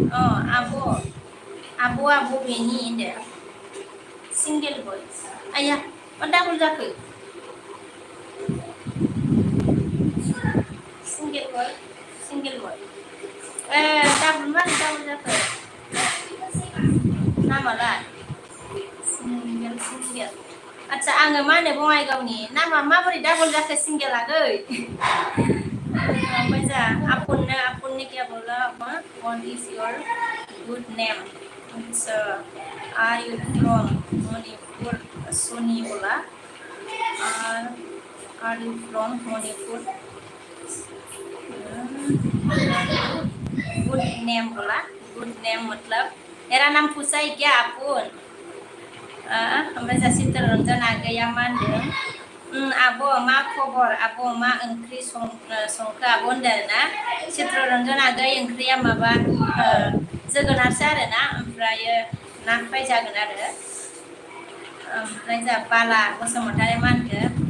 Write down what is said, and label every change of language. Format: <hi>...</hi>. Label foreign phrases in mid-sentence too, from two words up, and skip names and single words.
<brx>आब'आ बबेनि होनदों सिंगेल बय आया डाबल जाखो सिंगेल बय डाबल मा डाबल जाखो नामालाय सिंगेल आदसा आङो मा होनो बङाइगावनि नामा माबोरै डाबल जाखो सिंगेल आगै ओमफ्राय जा आपुननि</brx> <hi>क्या बोला</hi> <en>what is your good name are you from Manipur</en> <brx>Suni बोला</brx> <en>are you from Manipur good name बोला good name</en> <hi>मतलब मेरा नाम पूछा है क्या</hi> <brx>आपुन ओमफ्राय जा चित्तरन्जन आगैया मा होनदों आब' मा खबर आब' मा ओंख्रि संखो आब' होनदों आरोना चित्तरन्जन आगै ओंख्रिया माबा जोगोनारसो आरोना ओमफ्रायो ना फ्राय जागोन आरो ओमफ्राय जा बाला बसुमतारी मा होनखो</brx>